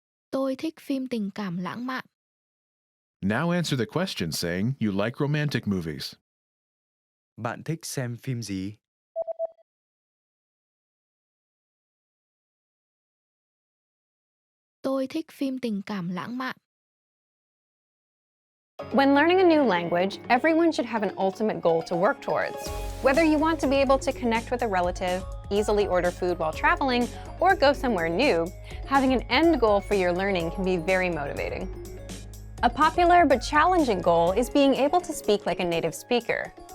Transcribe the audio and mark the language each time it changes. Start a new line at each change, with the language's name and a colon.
Vietnamese: Tôi thích phim tình cảm lãng mạn.
English: Now answer the question saying you like romantic movies.
Vietnamese: Bạn thích xem phim gì? Tôi thích phim tình cảm lãng mạn.
English: When learning a new language, everyone should have an ultimate goal to work towards. Whether you want to be able to connect with a relative, easily order food while traveling, or go somewhere new, having an end goal for your learning can be very motivating. A popular but challenging goal is being able to speak like a native speaker.